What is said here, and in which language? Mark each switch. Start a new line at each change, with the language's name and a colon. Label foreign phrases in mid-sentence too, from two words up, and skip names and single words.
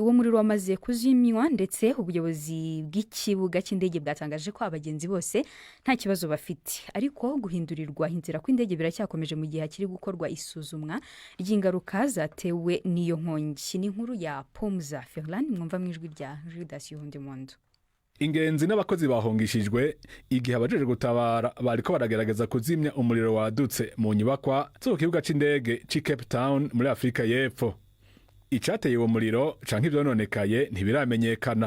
Kinyarwanda: Uwo muriro wamaze kuzimywa ndetse ubuyobozi bw'ikibuga cy'indege bwatangaje ko abagenzi bose nta kibazo bafite, ariko guhindurirwa inzira kw'indege biracyakomeje mu gihe hakiri gukorwa isuzumwa ry'ingaruka zatewe n'iyo nkongi. Ni inkuru ya Pomza Ferland mwumva mu ijwi rya Judas Yondemondo.
Rundi: Ingenzi n'abakozi bahongishijwe igihe abajeje gutabara bariko baragerageza kuzimya umuriro wadutse mu nyubakwa zo ku kibuga c'indege ci Cape Town muri Afurika y'Epfo. Icateye uwo muriro canke ivyononekaye ntibiramenyekana.